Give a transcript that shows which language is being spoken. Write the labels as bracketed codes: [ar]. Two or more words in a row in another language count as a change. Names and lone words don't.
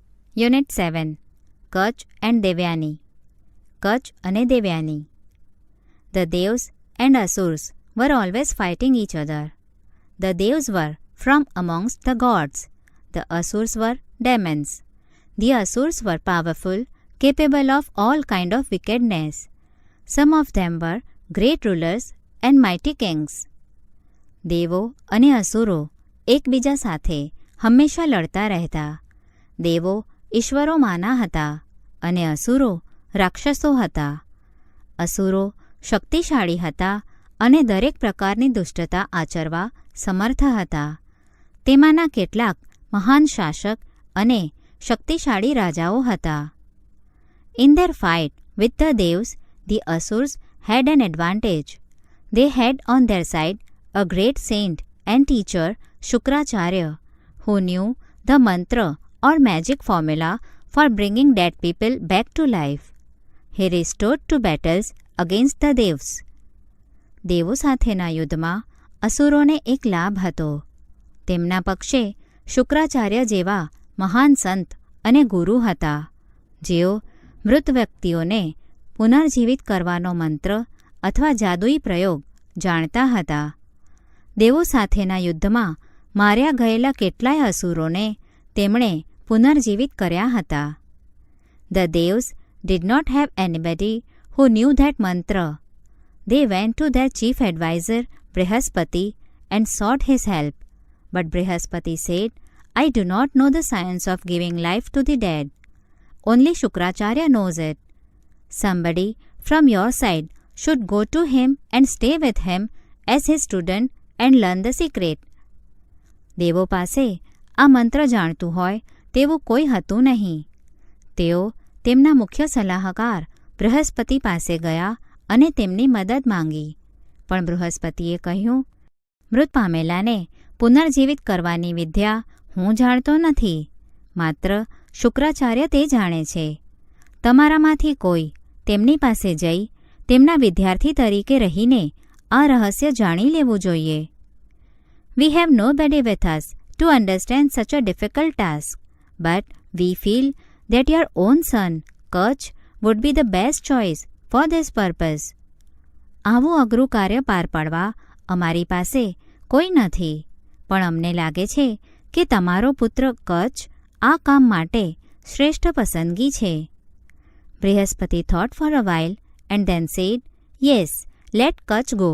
[gu] યુનિટ 7 કચ્છ એન્ડ દેવયાની. કચ્છ અને દેવયાની. [en] The Devs and Asurs were always fighting each other. The Devs were from amongst the gods. The Asurs were demons. The Asurs were powerful, capable of all kind of wickedness. Some of them were great rulers and mighty kings. [gu] દેવો અને અસુરો એકબીજા સાથે હંમેશા લડતા રહેતા. દેવો ઈશ્વરોમાંના હતા અને અસુરો રાક્ષસો હતા. અસુરો શક્તિશાળી હતા અને દરેક પ્રકારની દુષ્ટતા આચરવા સમર્થ હતા. તેમાંના કેટલાક મહાન શાસક અને શક્તિશાળી રાજાઓ હતા. [en] In their fight with the Devs, the Asurs had an advantage. They had on their side a great saint and teacher, Shukracharya, who knew the mantra or magic formula for bringing dead people back to life. He restored to battles against the Devs. [gu] દેવો સાથેના યુદ્ધમાં અસુરોને એક લાભ હતો. તેમના પક્ષે શુક્રાચાર્ય જેવા મહાન સંત અને ગુરુ હતા, જેઓ મૃત વ્યક્તિઓને પુનર્જીવિત કરવાનો મંત્ર અથવા જાદુઈ પ્રયોગ જાણતા હતા. દેવો સાથેના યુદ્ધમાં માર્યા ગયેલા કેટલાય અસુરોને તેમણે પુનર્જીવિત કર્યા હતા. [en] The Devs did not have anybody who knew that mantra. They went to their chief advisor Brihaspati and sought his help. But Brihaspati said, I do not know the science of giving life to the dead. Only Shukracharya knows it. Somebody from your side should go to him and stay with him as his student and learn the secret. [gu] દેવો પાસે આ મંત્ર જાણતું હોય તેવું કોઈ હતું નહીં. તેઓ તેમના મુખ્ય સલાહકાર બૃહસ્પતિ પાસે ગયા અને તેમની મદદ માંગી. પણ બૃહસ્પતિએ કહ્યું, મૃત પામેલાને પુનર્જીવિત કરવાની વિદ્યા હું જાણતો નથી. માત્ર શુક્રાચાર્ય તે જાણે છે. તમારામાંથી કોઈ તેમની પાસે જઈ તેમના વિદ્યાર્થી તરીકે રહીને આ રહસ્ય જાણી લેવું જોઈએ. [en] We have nobody with us to understand such a difficult task, but we feel that your own son, Kach, would be the best choice for this purpose. [gu] આવું અઘરું કાર્ય પાર પાડવા અમારી પાસે કોઈ નથી, પણ અમને લાગે છે કે તમારો પુત્ર કચ્છ આ કામ માટે શ્રેષ્ઠ પસંદગી છે. [en] બૃહસ્પતિ thought for a while and then said, Yes, let Kach go.